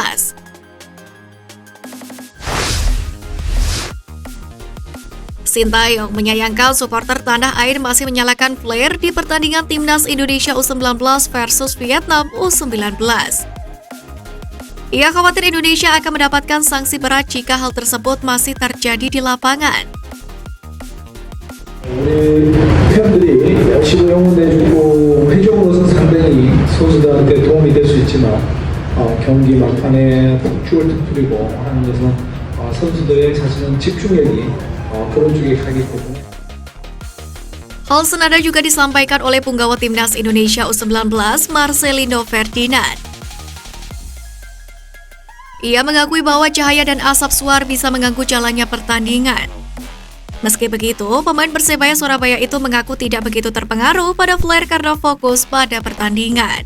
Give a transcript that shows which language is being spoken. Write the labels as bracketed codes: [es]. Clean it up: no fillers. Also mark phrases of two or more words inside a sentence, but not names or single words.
[id] Sintayong menyayangkan supporter tanah air masih menyalakan flare di pertandingan timnas Indonesia U19 versus Vietnam U19. Ia khawatir Indonesia akan mendapatkan sanksi berat jika hal tersebut masih terjadi di lapangan. [ko] 우리 팬들이 열심히 응원해주고 회적으로서 상당히 선수들한테 도움이 될 수 있지만 경기 막판에 죽을 듯 뿌리고 하는 것은 선수들의 사실은 집중력이 그런 쪽에 가기 때문에. [id] Hal senada juga disampaikan oleh punggawa timnas Indonesia U19 Marcelino Ferdinand. Ia mengakui bahwa cahaya dan asap suar bisa mengganggu jalannya pertandingan. Meski begitu, pemain Persebaya Surabaya itu mengaku tidak begitu terpengaruh pada flare karena fokus pada pertandingan.